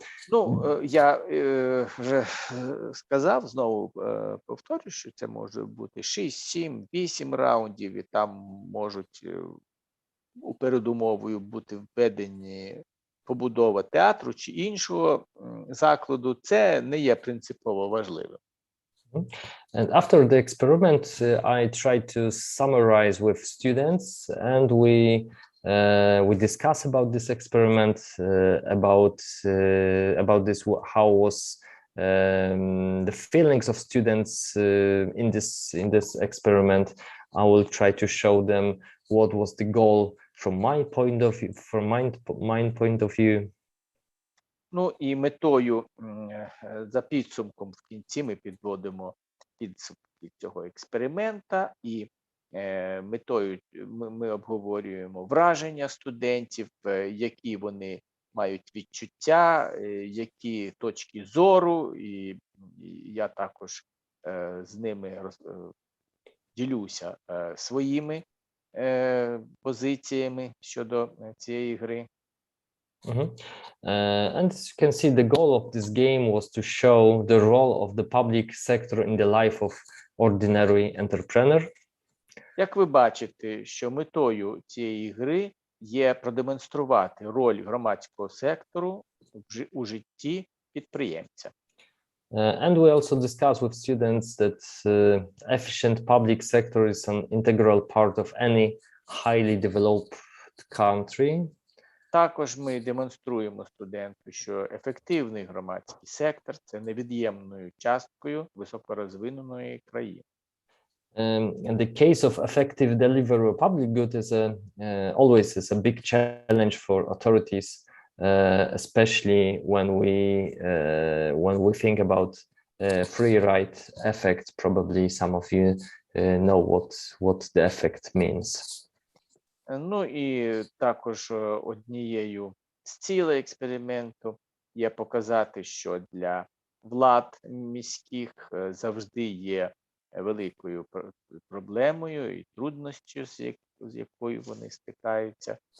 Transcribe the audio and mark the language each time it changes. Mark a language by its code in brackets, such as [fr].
[uk] Ну, я вже сказав, знову повторю, що це може бути 6, 7, 8 раундів, і там можуть у передумовою бути введені побудова театру чи іншого закладу. Це не є принципово важливим. [en] And after the experiment, I tried to summarize with students, and we discuss about this experiment, about this, how was the feelings of students in this experiment. I will try to show them what was the goal from my point of view, point of view. [uk] Ну і метою, за підсумком в кінці ми підводимо підсумки цього експеримента, і метою ми обговорюємо враження студентів, які вони мають відчуття, які точки зору, і я також з ними ділюся своїми позиціями щодо цієї гри. [en] And as you can see, the goal of this game was to show the role of the public sector in the life of ordinary entrepreneur. [uk] Як ви бачите, що метою цієї гри є продемонструвати роль громадського сектору у житті підприємця. [en] And we also discuss with students that efficient public sector is an integral part of any highly developed country. [uk] Також ми демонструємо студенту, що ефективний громадський сектор – це невід'ємною часткою високорозвиненої країни. [en] And the case of effective delivery of public good is always a big challenge for authorities, especially when we think about free ride effect. Probably some of you know what the effect means. [uk] Ну і також однією з цілей експерименту є показати, що для влад міських завжди є великою проблемою і труднощю, з якою вони стикаються.